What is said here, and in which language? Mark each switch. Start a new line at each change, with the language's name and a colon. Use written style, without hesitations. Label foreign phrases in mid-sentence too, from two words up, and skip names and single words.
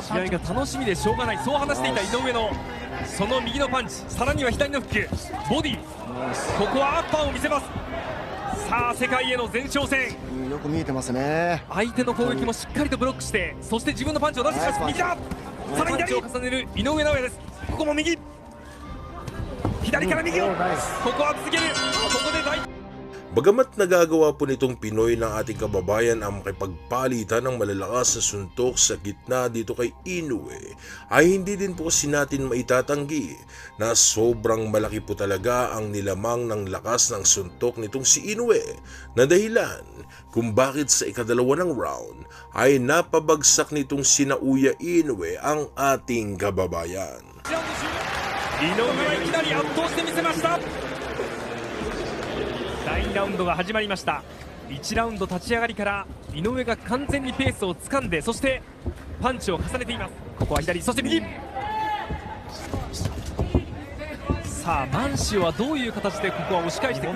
Japanese: 試合が楽しみでしょうがない、そう話していた井上のその右のパンチ、さらには左のフックボディ、ここはアッパーを見せます。さあ世界への前哨戦、よく見えてますね。相手の攻撃もしっかりとブロックして、そして自分のパンチを出してきます。右だ、さらに左を重ねる井上尚弥です。ここも右、左から右を、ここは続ける。ここで
Filipino: Bagamat nagagawa po nitong Pinoy ng ating kababayan ang makipagpalitan ng malalakas na suntok sa gitna dito kay Inoue, ay hindi din po kasi natin maitatanggi na sobrang malaki po talaga ang nilamang ng lakas ng suntok nitong si Inoue, na dahilan kung bakit sa ikadalawa ng round ay napabagsak nitong si Naoya Inoue ang ating kababayan.
Japanese: Inoueはいきなり圧倒してみせました。第2ラウンドが始まりました。1ラウンド立ち上がりから井上が完全にペースをつかんで、そしてパンチを重ねています。ここは左、そして右。さあマンシオはどういう形でここは押し返してくる。